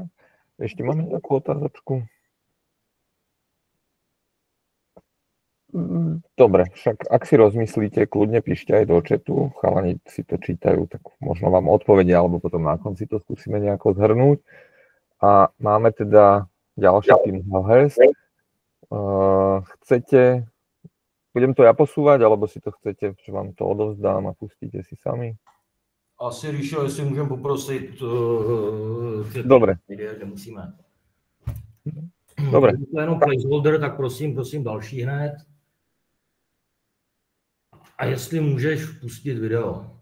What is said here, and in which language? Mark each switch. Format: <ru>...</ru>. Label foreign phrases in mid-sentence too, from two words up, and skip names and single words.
<sk>Ešte máme takú otázočku. Dobre, však ak si rozmyslíte, kľudne píšte aj do chatu, chalani si to čítajú, tak možno vám odpovedia, alebo potom na konci to skúsime nejako zhrnúť. A máme teda ďalší tým Hellhurst. Budem to ja posúvať, alebo si to chcete, že vám to odovzdám a pustíte si sami?</sk> <cs>Asi Ríšo, jestli můžeme poprosit,</cs> <sk>Dobre. Nemusíme. Dobre.</sk> <cs>To je jenom placeholder, tak prosím další hned. A jestli můžeš pustit video.</cs>